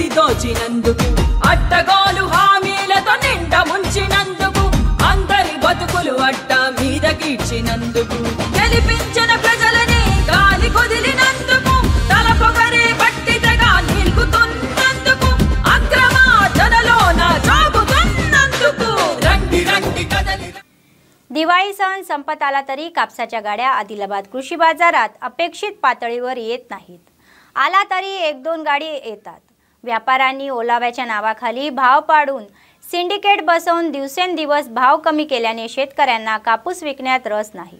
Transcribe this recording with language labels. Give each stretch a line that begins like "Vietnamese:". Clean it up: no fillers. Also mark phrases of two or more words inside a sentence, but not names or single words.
Telugu: దోచినందుకు అడ్డగోలు హామీలతో నిండ ముంచినందుకు అందరి బతుకులు అడ్డ మీద గీడ్చినందుకు గెలిపించిన ప్రజలని గాలి కొదిలినందుకు తల పొగరే బట్టితగా నిలుగుతున్నందుకు అక్రమార్జనలోన సాగుతున్నందుకు రండి రండి కదలి।
Marathi: दिवाळी सण संपत आला तरी कापसाच्या गाड्या आदिलाबाद कृषी बाजारात अपेक्षित पातळीवर येत नाहीत। आला तरी 1-2 गाडी येतात। व्यापाऱ्यांनी ओलाव्याच्या नावाखाली भाव पाडून सिंडिकेट बसवून दिवसेंदिवस भाव कमी केल्याने शेतकऱ्यांना कापूस विकण्यात रस नाही।